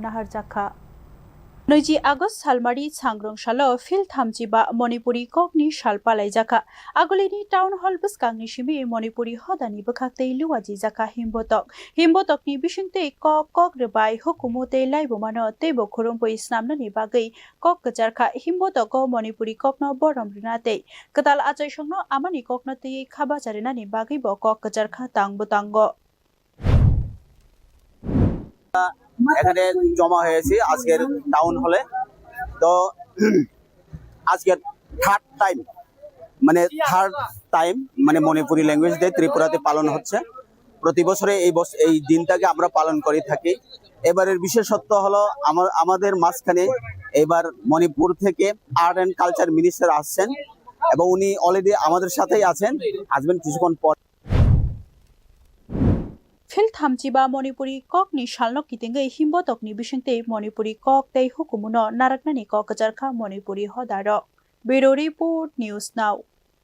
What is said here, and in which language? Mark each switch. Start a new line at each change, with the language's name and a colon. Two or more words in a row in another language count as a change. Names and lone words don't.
Kok Borok: Nahar Jaka Noji Agos Salmari Sangrong Shalo Phil Thamjiba Monipuri Kokni Shalpalai Jaka Agulini Town Hall Buskang Nishimi Monipuri Hodani Bukakte Luaji Jaka Himbotok ni Bishinte Kok Rebai Hukumote Laibumano Tebo Kurumpo Isnamnani Bagai Kok Kajarka Himbotok Monipuri Kokno Borom Rinate Katal Achaishongno Amani Koknati Kabacharinani Bagi Bo Kok Kajarka Tang Butango
Bangla: এখানে জমা হয়েছে আজকের টাউন হলে তো আজকের
English: third time
Bangla: মানে মণিপুরি ল্যাঙ্গুয়েজ ডে ত্রিপুরাতে পালন হচ্ছে প্রতি বছরে এই দিনটাকে আমরা পালন করে থাকি এবারের বিশেষত্ব হলো আমাদের মাঝখানে এবার মণিপুর থেকে
English: art and culture minister
Bangla: আসছেন এবং উনি অলরেডি আমাদের সাথেই আছেন আসবেন কিছুক্ষণ পর
Kok Borok: Phil Thamjiba Monipuri Kokni Shalno Kitinga Himbotokni Bishinte Monipuri Kok Tay Hukumuno Naraknani Kok Kajarka Monipuri Hodaro Bureau Report News Now